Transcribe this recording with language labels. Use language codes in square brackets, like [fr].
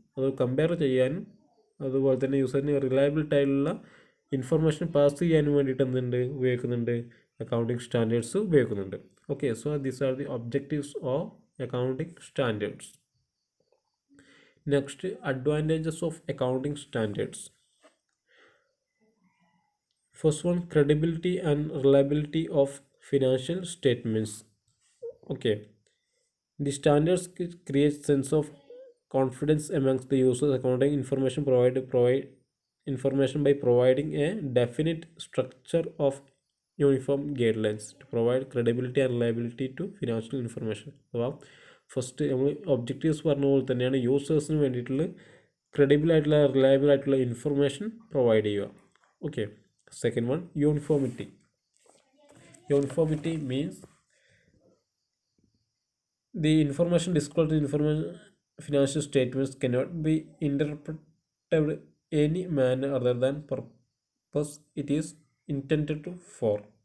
[ml] അത് കമ്പയർ ചെയ്യാനും അതുപോലെ തന്നെ യൂസറിന് റിലയബിലിറ്റി ആയിട്ടുള്ള ഇൻഫർമേഷൻ പാസ് ചെയ്യാനും വേണ്ടിയിട്ട് എന്തുണ്ട് ഉപയോഗിക്കുന്നുണ്ട്, അക്കൗണ്ടിങ് സ്റ്റാൻഡേർഡ്സ് ഉപയോഗിക്കുന്നുണ്ട്. [en] Okay, so these are the objectives of accounting standards. Next, advantages of accounting standards. First one, credibility and reliability of financial statements. Okay, the standards create sense of confidence amongst the users. Accounting information provide information by providing a definite structure of uniform guidelines to provide credibility and reliability to financial information. [ml] അഥവാ first നമ്മൾ objectives പറഞ്ഞ പോലെ തന്നെയാണ് യൂസേഴ്സിന് വേണ്ടിയിട്ടുള്ള credible ആയിട്ടുള്ള reliable ആയിട്ടുള്ള information provide ചെയ്യുക. [en] Okay, second one, uniformity. Uniformity means the information disclosed in financial statements cannot be interpreted any manner other than purpose it is intended to for.